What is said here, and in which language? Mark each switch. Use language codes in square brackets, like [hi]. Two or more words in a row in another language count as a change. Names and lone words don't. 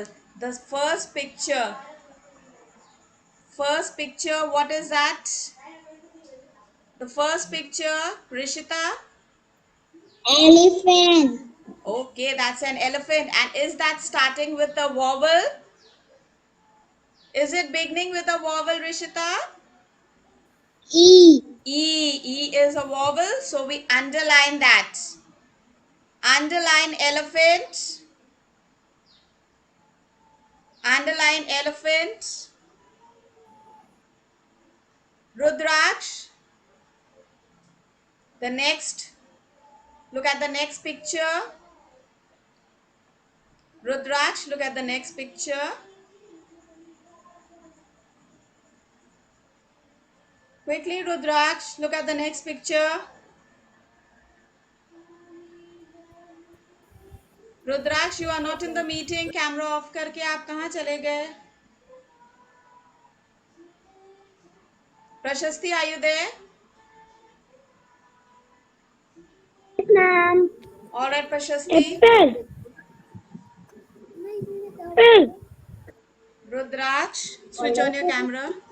[en] The first picture, what is that? The first picture, Rishita? Elephant. Okay, that's an elephant. And is that starting with a vowel? Is it beginning with a vowel, Rishita? E. E is a vowel, so we underline that. Underline elephant. Underline elephant. Rudraksh. The next. Look at the next picture. Rudraksh, look at the next picture. Quickly, Rudraksh, look at the next picture. Rudraksh, you are not in the meeting. Camera off [hi] करके आप कहाँ चले गए? [en] Prashasti, are you there? Ma'am. All right, Prashasti. Rudraksh, switch on your camera.